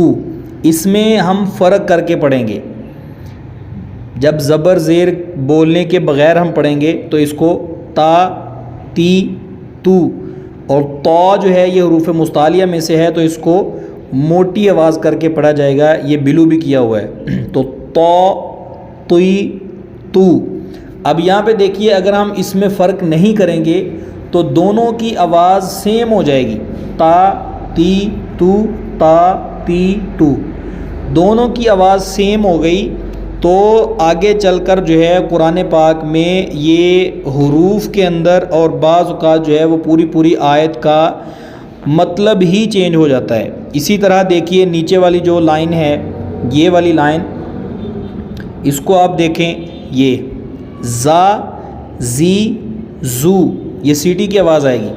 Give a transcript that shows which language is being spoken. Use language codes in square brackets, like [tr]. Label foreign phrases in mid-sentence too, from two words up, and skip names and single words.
[ur] اس میں ہم فرق کر کے پڑھیں گے. جب زبر زیر بولنے کے بغیر ہم پڑھیں گے تو اس کو تا تی تو، اور طا جو ہے یہ حروف مستعلیہ میں سے ہے تو اس کو موٹی آواز کر کے پڑھا جائے گا. یہ بلو بھی کیا ہوا ہے، تو طا تی تو. اب یہاں پہ دیکھیے اگر ہم اس میں فرق نہیں کریں گے تو دونوں کی آواز سیم ہو جائے گی، تا تی تو، تا تی تو، دونوں کی آواز سیم ہو گئی. تو آگے چل کر جو ہے قرآن پاک میں یہ حروف کے اندر اور بعض اوقات جو ہے وہ پوری آیت کا مطلب ہی چینج ہو جاتا ہے. اسی طرح دیکھیے نیچے والی جو لائن ہے، یہ والی لائن، اس کو آپ دیکھیں، یہ زا زی زو، یہ سیٹی کی آواز آئے گی.